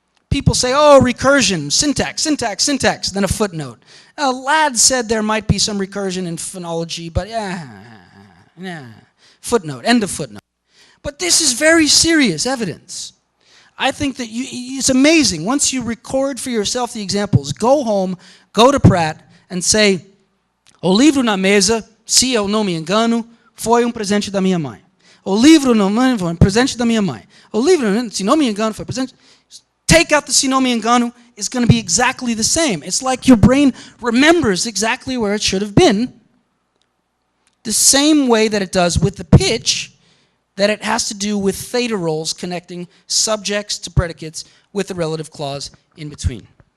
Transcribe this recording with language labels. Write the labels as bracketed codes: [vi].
[en] People say, oh, recursion, syntax, syntax, syntax, then a footnote. Ladd said there might be some recursion in phonology, but footnote, end of footnote. But this is very serious evidence. I think that it's amazing. Once you record for yourself the examples, go home, go to Pratt, and say, [pt] o livro na mesa, se eu não me engano, foi presente da minha mãe. O livro não foi presente da minha mãe. O livro, se não me engano, foi presente. [en] Take out the [pt] se não me engano, [en] it's going to be exactly the same. It's like your brain remembers exactly where it should have been, the same way that it does with the pitch, that it has to do with theta rolls connecting subjects to predicates with the relative clause in between.